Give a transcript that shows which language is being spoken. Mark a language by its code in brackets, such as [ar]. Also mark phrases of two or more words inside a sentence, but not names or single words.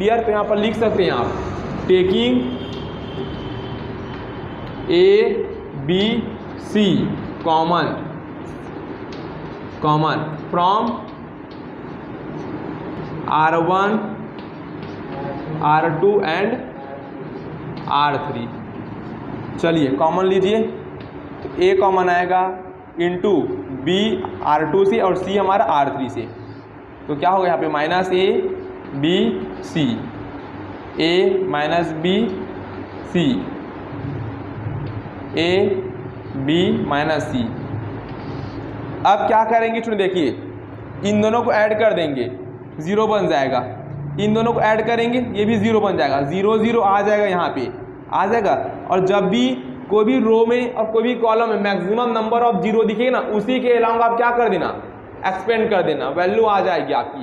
[hi] तो यहाँ पर लिख सकते हैं आप [en] taking a b c common from R1 R2 and R3. [hi] चलिए कॉमन लीजिए, तो a कॉमन आएगा इंटू b R2 से और c हमारा R3 से, तो क्या होगा यहाँ पे -a b c a b c a b c। अब क्या करेंगे चुन देखिए, इन दोनों को ऐड कर देंगे 0 बन जाएगा, इन दोनों को ऐड करेंगे ये भी 0 बन जाएगा, 0 0 आ जाएगा यहाँ पे आ जाएगा। और जब भी कोई भी रो में और कोई भी कॉलम में [en] maximum number of 0 [hi] दिखेगा ना, उसी के अलावा आप क्या कर देना एक्सपेंड कर देना, वैल्यू आ जाएगी आपकी।